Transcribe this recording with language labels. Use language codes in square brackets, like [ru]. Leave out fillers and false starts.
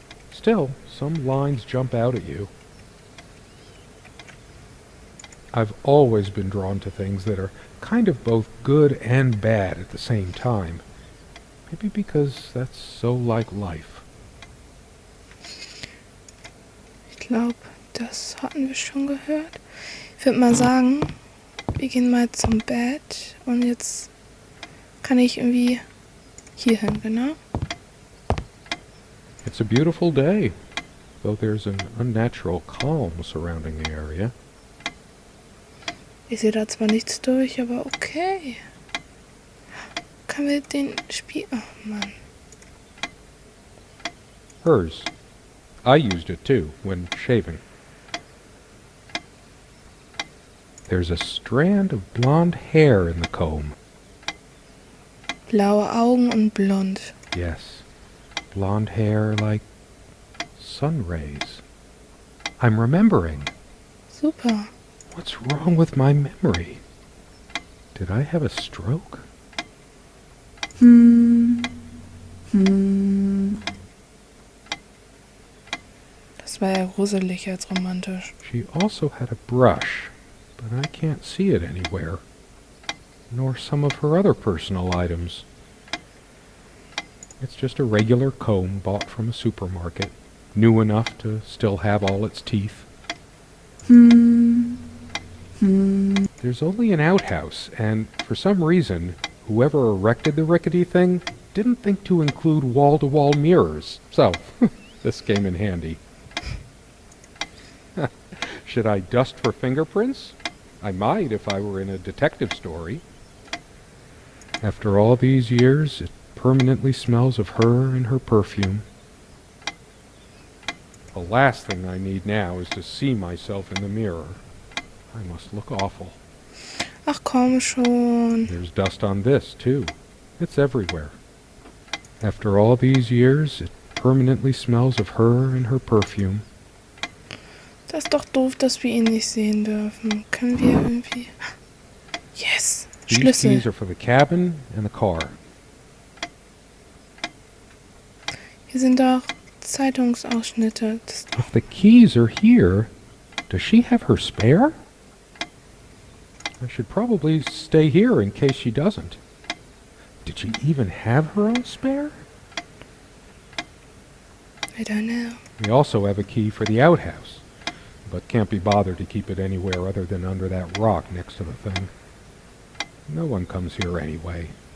[en] Still, some lines jump out at you. I've always been drawn to things that are kind of both good and bad at the same time. Maybe because that's so like life. [de] Ich glaube, das hatten wir schon gehört. Ich würde mal sagen, wir gehen mal zum Bett und jetzt kann ich irgendwie hier hin, genau. [en] It's a beautiful day, though there's an unnatural calm surrounding the area. [de] Ich sehe da zwar nichts durch, aber okay. Können wir den Spiel... Oh Mann. [en] Hers. I used it too, when shaving. There's a strand of blonde hair in the comb. [de] Blaue Augen und blond. [en] Yes, blonde hair like sun rays. I'm remembering. [de] Super. [en] What's wrong with my memory? Did I have a stroke? [de] Das war ja gruselig als romantisch. [en] She also had a brush, but I can't see it anywhere. Nor some of her other personal items. It's just a regular comb bought from a supermarket, new enough to still have all its teeth. There's only an outhouse, and for some reason, whoever erected the rickety thing didn't think to include wall-to-wall mirrors, so this came in handy. Should I dust for fingerprints? I might if I were in a detective story. After all these years, it permanently smells of her and her perfume. The last thing I need now is to see myself in the mirror. I must look awful. [de] Ach komm schon. [en] There's dust on this, too. It's everywhere. After all these years, it permanently smells of her and her perfume. [de] Das ist doch doof, dass wir ihn nicht sehen dürfen. Können wir irgendwie... [en] Yes! These [de] Schlüssel. [en] keys are for the cabin and the car. [de] Hier sind doch Zeitungsausschnitte. Das ist doch... [en] If the keys are here, does she have her spare? I should probably stay here in case she doesn't. Did she even have her own spare? I don't know. We also have a key for the outhouse, but can't be bothered to keep it anywhere other than under that rock next to the thing. No one comes here anyway.